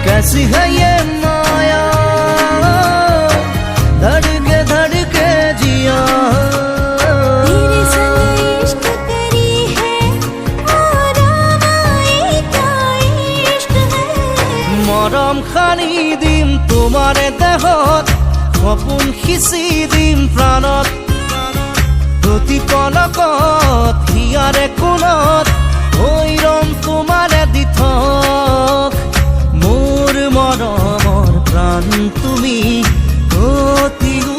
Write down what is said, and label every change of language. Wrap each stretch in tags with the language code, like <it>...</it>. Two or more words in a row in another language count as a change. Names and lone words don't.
<hi>कैसी है ये माया धड़के धड़के जिया तेरे संग इश्क करी है और आए क्या इश्क है</hi> <as>মরম খানি দিম তোমারে দেহত সপোন সিঁচি দিম প্ৰাণত প্ৰতি পলকত হিয়াৰে কোণত হৈ ৰম তোমাৰে দি থক মোৰ মৰমৰ প্ৰাণ তুমি অতি</as>